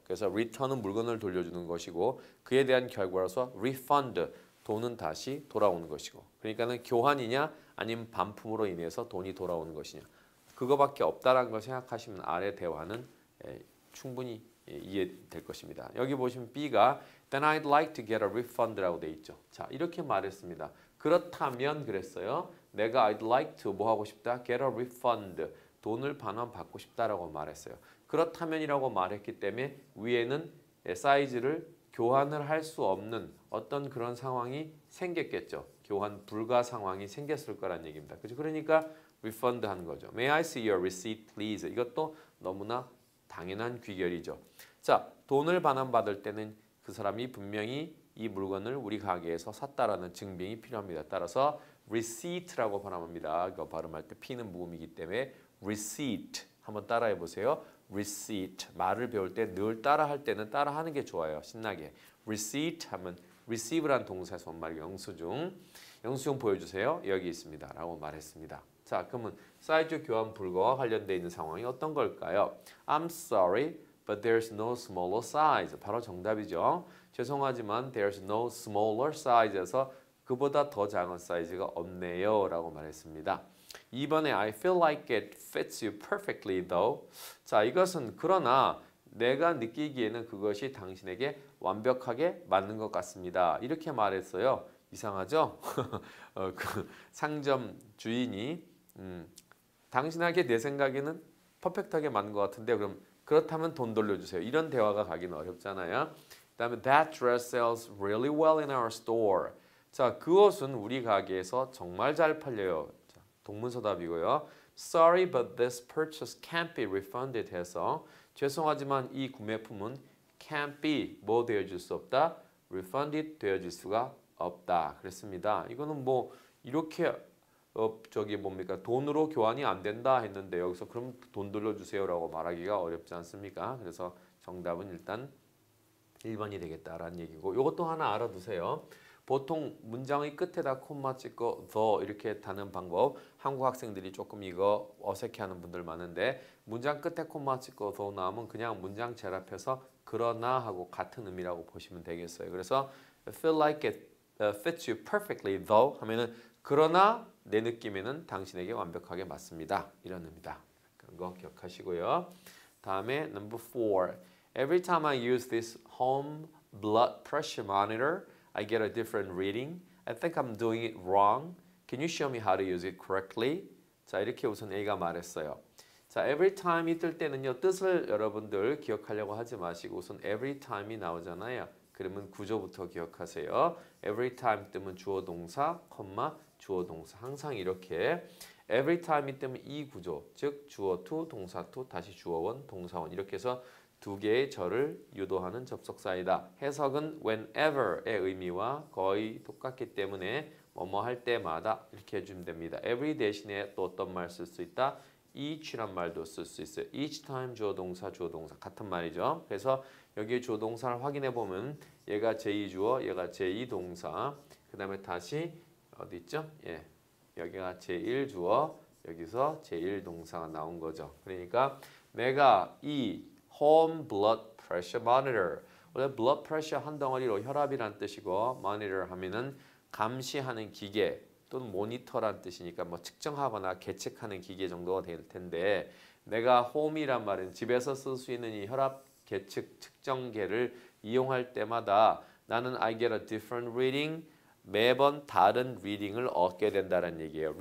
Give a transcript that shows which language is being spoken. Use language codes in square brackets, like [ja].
[ko] 그래서 return은 물건을 돌려주는 것이고 그에 대한 결과로서 refund, 돈은 다시 돌아오는 것이고 그러니까는 교환이냐 아니면 반품으로 인해서 돈이 돌아오는 것이냐 그거밖에 없다라는 걸 생각하시면 아래 대화는 충분히 이해될 것입니다. 여기 보시면 B가 [en] Then I'd like to get a refund [ko] 라고 돼 있죠. 자 이렇게 말했습니다. 그렇다면 그랬어요. 내가 [en] I'd like to [ko] 뭐 하고 싶다? [en] Get a refund. [ko] 돈을 반환받고 싶다라고 말했어요. 그렇다면이라고 말했기 때문에 위에는 사이즈를 교환을 할 수 없는 어떤 그런 상황이 생겼겠죠. 교환 불가 상황이 생겼을 거란 얘기입니다. 그죠? 그러니까 refund 하는 거죠. [en] May I see your receipt, please? [ko] 이것도 너무나 당연한 귀결이죠. 자, 돈을 반환받을 때는 그 사람이 분명히 이 물건을 우리 가게에서 샀다라는 증빙이 필요합니다. 따라서 receipt라고 발음합니다. 이거 발음할 때 P는 무음이기 때문에 receipt 한번 따라해 보세요. receipt 말을 배울 때 늘 따라할 때는 따라하는 게 좋아요. 신나게. receipt 하면 receive란 동사의 손말 영수증. 영수증 보여주세요. 여기 있습니다. 라고 말했습니다. 자, 그러면 사이즈 교환 불가와 관련되어 있는 상황이 어떤 걸까요? [en] I'm sorry, but there's no smaller size. [ko] 바로 정답이죠. 죄송하지만 [en] there's no smaller size [ko] 에서 그보다 더 작은 사이즈가 없네요. 라고 말했습니다. 2번에 [en] I feel like it fits you perfectly though. [ko] 자, 이것은 그러나 내가 느끼기에는 그것이 당신에게 완벽하게 맞는 것 같습니다. 이렇게 말했어요. 이상하죠? 그 상점 주인이 당신에게 내 생각에는 퍼펙트하게 맞는 것 같은데 그럼 그렇다면 돈 돌려주세요. 이런 대화가 가기는 어렵잖아요. 그다음에 [en] That dress sells really well in our store. [ko] 자, 그 옷은 우리 가게에서 정말 잘 팔려요. 자, 동문서답이고요. [en] Sorry, but this purchase can't be refunded [ko] 해서 죄송하지만 이 구매품은 [en] can't be [ko] 뭐 되어줄 수 없다? refunded 되어줄 수가 없다. 그랬습니다. 이거는 뭐 이렇게 저기 뭡니까? 돈으로 교환이 안 된다 했는데 여기서 그럼 돈 돌려주세요라고 말하기가 어렵지 않습니까? 그래서 정답은 일단 1번이 되겠다라는 얘기고 이것도 하나 알아두세요. 보통 문장의 끝에다 콤마 찍고 the 이렇게 다는 방법 한국 학생들이 조금 이거 어색해하는 분들 많은데 문장 끝에 콤마 찍고 the 나오면 그냥 문장 제랍해서 그러나 하고 같은 의미라고 보시면 되겠어요. 그래서 [en] I feel like it fits you perfectly though [ko] 하면은 그러나 내 느낌에는 당신에게 완벽하게 맞습니다. 이런 의미다. 그런 거 기억하시고요. 다음에 number 4. [en] Every time I use this home blood pressure monitor, I get a different reading. I think I'm doing it wrong. Can you show me how to use it correctly? [ko] 자, 이렇게 우선 A가 말했어요. 자, every time이 뜰 때는요. 뜻을 여러분들 기억하려고 하지 마시고 우선 every time이 나오잖아요. 그러면 구조부터 기억하세요. every time 뜨면 주어 동사, 콤마 주어 동사. 항상 이렇게 every time이 뜨면 이 구조. 즉 주어 to, 동사 to, 다시 주어 원, 동사 원. 이렇게 해서 두 개의 절을 유도하는 접속사이다. 해석은 whenever의 의미와 거의 똑같기 때문에 뭐뭐 할 때마다 이렇게 해주면 됩니다. every 대신에 또 어떤 말 쓸 수 있다? each란 말도 쓸 수 있어요. each time 주어 동사 같은 말이죠. 그래서 여기 주어 동사를 확인해 보면 얘가 제2주어, 얘가 제2동사. 그다음에 다시 어디 있죠? 예. 여기가 제1주어, 여기서 제1동사가 나온 거죠. 그러니까 내가 이 home blood pressure monitor. 원래 blood pressure 한 덩어리로 혈압이란 뜻이고 monitor 하면은 감시하는 기계 또는 모니터란 뜻이니까 뭐 측정하거나 계측하는 기계 정도가 될 텐데 내가 home이란 말은 집에서 쓸 수 있는 이 혈압 계측 측정계를 이용할 때마다 나는 [en] I get a different reading [ko] 매번 다른 리딩을 얻게 된다는 얘기예요.